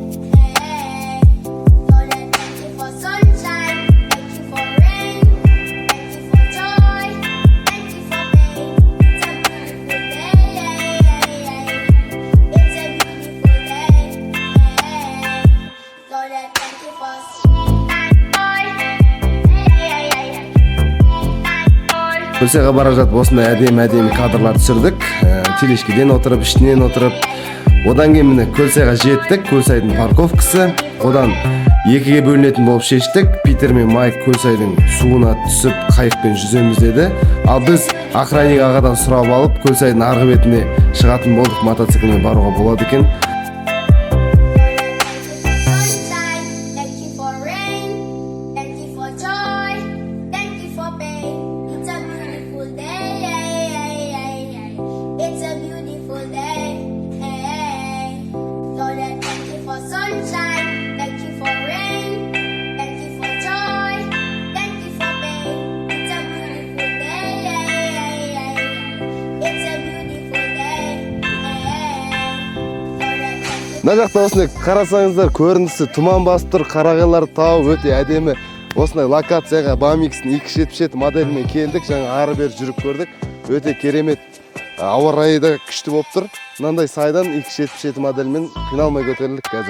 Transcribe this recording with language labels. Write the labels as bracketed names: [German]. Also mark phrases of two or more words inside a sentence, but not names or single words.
[English] Lord, I thank you for sunshine, thank you for rain, thank you for joy, thank you for pain. It's a beautiful day. It's a beautiful day. Lord, I thank you for [Kazakh] Көл сайга бара жатып осындай әдемі кадрлар түсірдік. Телешкеден отырып, іштінен отырып. Одан кейін міне Көл сайга жеттік. Көл сайдың парковкасы. Одан екіге бөлінетін болып шештік. Питер мен Майк Көл сайдың суына түсіп, қайықпен жүземіз деді. Ал біз охранник ағадан сұрап алып, Көл сайдың арғы бетіне шығатын болдық, мотоциклмен баруға болады екен. [English] sunshine, thank you for rain, thank you for joy, thank you for pain. It's a beautiful day. It's a beautiful day. Lord, I thank you for sunshine, thank you for rain, thank you for joy, thank you for pain. It's a beautiful day. It's a beautiful day. Lord, I thank you. [Kazakh] Мына жақта осындай қарасаңыздар, көрінісі тұман басып тұр, Қарағайлар тау өте әдемі. Осындай локацияға BAMX-ің 277 моделімен келдік, жаңа ары бері жүріп көрдік. Өте керемет. Ауа райы да күшті болып тұр. Мынандай сайдан 277 моделімен қиналмай көтерілдік қазір.